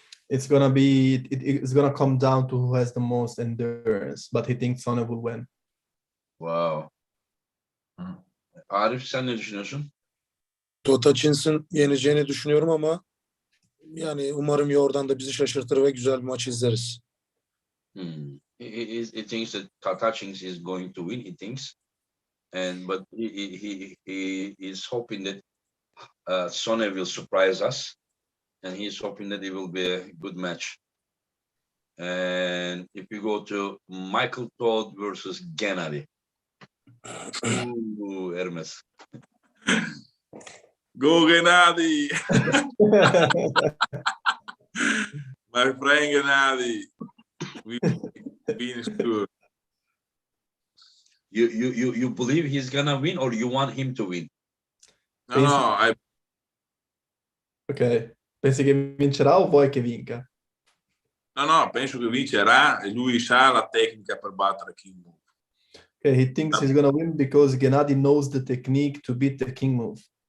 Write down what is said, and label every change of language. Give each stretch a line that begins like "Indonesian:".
English: It's gonna come down to who has the most endurance, but he thinks Sonev will win. Wow.
Turkish: Arif sen ne düşünüyorsun? Hutchins'in yeneceğini düşünüyorum ama yani umarım Yordan da bizi şaşırtır ve güzel bir maç izleriz.
English: He thinks that Hutchings is going to win. He thinks, but he is hoping that Sonev will surprise us, and he's hoping that it will be a good match. And if we go to Michael Todd versus Gennady, ooh, Ermes. Go Gennady! My friend Gennady. We sure. You believe he's gonna win, or you want him to win? No.
Italian: Ok, pensi che vincerà o vuoi che vinca? No, penso che vincerà e lui sa la tecnica per battere King Move.
English: Okay, he thinks he's gonna win because Gennady knows the technique to beat the King Move.